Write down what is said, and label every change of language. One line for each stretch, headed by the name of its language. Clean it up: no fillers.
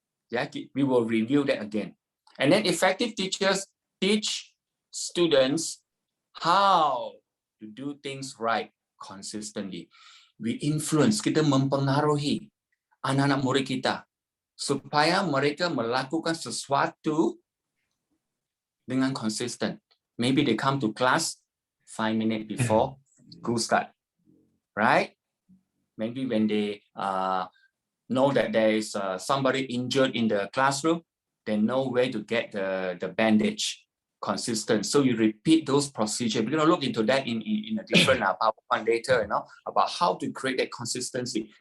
English: Ya, we will review that again. And then effective teachers teach students how to do things right consistently. We influence,
Malay: kita mempengaruhi anak-anak murid kita supaya mereka melakukan sesuatu dengan konsisten.
English: Maybe they come to class 5 minutes before school start, right? Maybe when they know that there is somebody injured in the classroom, they know where to get the bandage. Consistent. So you repeat those procedures. We're going to look into that in a different PowerPoint later, about how to create that consistency.